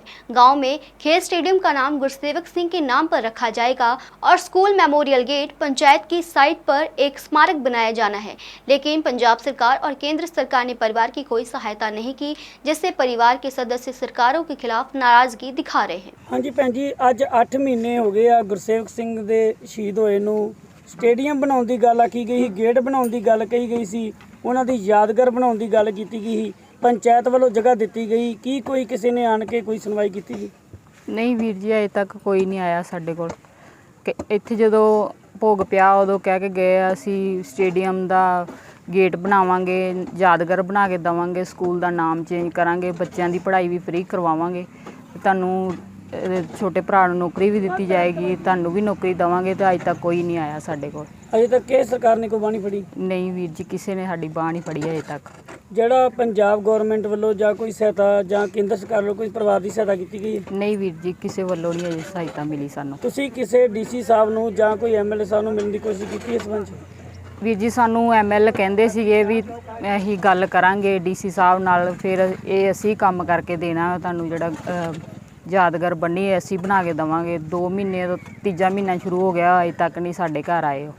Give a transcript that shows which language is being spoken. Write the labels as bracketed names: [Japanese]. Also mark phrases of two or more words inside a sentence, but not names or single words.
[Hindi] गाँव में खेल स्टेडियम का नाम गुरसेवक सिंह के नाम पर रखा जाएगा और स्कूल मेमोरियल गेट पंचायत की साइट पर एक स्मारक बनाया जाना है। लेकिन पंजाब सरकार और केंद्र सरकार ने परिवार की कोई सहायता नहीं की, जिससे परिवार के सदस्य सरकारों के खिलाफ नाराजगी दिखा रहे हैं। [Punjabi] ਹਾਂ ਜੀ ਭੈਣ ਜੀ, ਅੱਜ 8 ਮਹੀਨੇ ਹੋ ਗਏ ਆ ਗੁਰਸੇਵਕ ਸਿੰਘ ਦੇ ਸ਼ਹੀਦ ਹੋਏ ਨੂੰ। ਸਟੇਡੀਅਮ ਬਣਾਉਣ ਦੀ ਗੱਲ ਆਖੀ ਗਈ, ਗੇਟ ਬਣਾਉਣ ਦੀ ਗੱਲ ਕਹੀ ਗਈ ਸੀ, ਉਨ੍ਹਾਂ ਦੀ ਯਾਦਗਾਰ ਬਣਾਉਣ ਦੀ ਗੱਲ ਕੀਤੀ ਗਈ, ਪੰਚਾਇਤ ਵਾਲੋਂ ਜਗ੍ਹਾ ਦਿੱਤੀ ਗਈ, ਕੀ ਕੋਈ ਕਿਸੀ ਨੇ ਆਣ ਕੇ ਕੋਈ ਸੁਣਵਾਈ ਕੀਤੀ ਜੀ? ਨਹੀਂ ਵੀਰ ਜੀ, ਅਜੇ ਤੱਕ ਕੋਈ ਨਹੀਂ ਆਇਆ ਸਾਡੇ ਕੋਲ। ਇੱਥੇ ਜਦੋਂ ਭੋਗ ਪਿਆ ਉਦੋਂ ਕਹਿ ਕੇ ਗਏ ਅਸੀਂ ਸਟੇਡੀਅਮ ਦਾ ਗੇਟ ਬਣਾਵਾਂਗੇ, ਯਾਦਗਾਰ ਬਣਾ ਕੇ ਦੇਵਾਂਗੇ, ਸਕੂਲ ਦਾ ਨਾਮ ਚੇਂਜ ਕਰਾਂਗੇ, ਬੱਚੋਂ ਕੀ ਪੜ੍ਹਾਈ ਭੀ ਫ੍ਰੀ ਕਰਵਾਵਾਂਗੇ, ਤੁਹਾਨੂੰ ਛੋਟੇ ਭਰਾ ਨੂੰ ਨੌਕਰੀ ਭੀ ਦਿੱਤੀ ਜਾਏਗੀ, ਤੁਹਾਨੂੰ ਭੀ ਨੌਕਰੀ ਦੇਵਾਂਗੇ। ਤੋ ਅੱਜ ਤੱਕ ਕੋਈ ਨਹੀਂ ਆਇਆ ਸਾਡੇ ਕੋਲ। ਅਜੇ ਤੱਕ ਕੇ ਸਰਕਾਰ ਨੇ ਕੋਈ ਬਾਂਹ ਨਹੀਂ ਫੜੀ? ਨਹੀਂ ਵੀਰ ਜੀ, ਕਿਸੀ ਨੇ ਸਾਡੀ ਬਾਂਹ ਨਹੀਂ ਫੜੀ ਅਜੇ ਤੱਕ। ਜਿਹੜਾ पंजाब गौरमेंट ਵੱਲੋਂ ਜਾਂ ਕੋਈ ਸਹਾਇਤਾ ਜਾਂ ਕੇਂਦਰ ਸਰਕਾਰ ਵੱਲੋਂ ਕੋਈ ਪਰਿਵਾਰ ਦੀ ਸਹਾਇਤਾ ਕੀਤੀ ਗਈ ਹੈ? ਨਹੀਂ ਵੀਰ ਜੀ, ਕਿਸੀ ਵੱਲੋਂ ਨਹੀਂ ਅਜੇ ਸਹਾਇਤਾ ਮਿਲੀ ਸਾਨੂੰ। ਤੁਸੀਂ ਕਿਸੇ ਡੀਸੀ ਸਾਹਿਬ ਨੂੰ ਜਾਂ ਕੋਈ ਐਮਐਲਏ ਸਾਹਿਬ ਨੂੰ ਮਿਲਣ ਦੀ ਕੋਸ਼ਿਸ਼ ਕੀਤੀ ਇਸ ਸੰਬੰਧ 'ਚ? ਵੀਰ ਜੀ, ਸਾਨੂੰ ਐਮਐਲ ਕਹਿੰਦੇ ਸੀਗੇ ਵੀ ਅਸੀਂ ਗੱਲ ਕਰਾਂਗੇ ਡੀਸੀ ਸਾਹਿਬ ਨਾਲ, ਫਿਰ ਇਹ ਅਸੀਂ ਕੰਮ ਕਰਕੇ ਦੇਣਾ ਤੁਹਾਨੂੰ, ਜਿਹੜਾ ਯਾਦਗਾਰ ਬੰਨੀ ਅਸੀਂ ਬਣਾ ਕੇ ਦੇਵਾਂਗੇ। 2 ਮਹੀਨੇ ਤੋਂ ਤੀਜਾ ਮਹੀਨਾ ਸ਼ੁਰੂ ਹੋ ਗਿਆ, ਅਜੇ ਤੱਕ ਨਹੀਂ ਸਾਡੇ ਘਰ ਆਏ ਹੋ।